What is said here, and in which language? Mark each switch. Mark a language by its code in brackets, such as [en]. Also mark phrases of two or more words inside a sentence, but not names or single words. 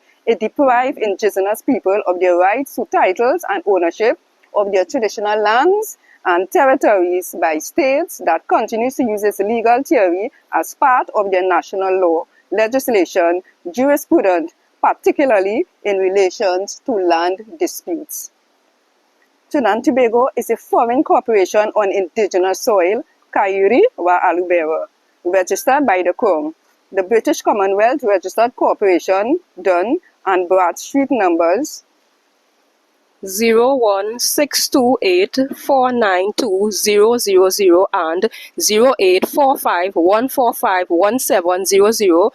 [en] It deprives indigenous people of their rights to titles and ownership of their traditional lands and territories by states that continues to use this legal theory as part of their national law, legislation, jurisprudence, particularly in relation to land disputes. Trinidad and Tobago is a foreign corporation on indigenous soil, ka-iri wa Aloubera. registered by the Crown. The British Commonwealth Registered Corporation, Dun and Bradstreet numbers 01628492000 and 084514511700.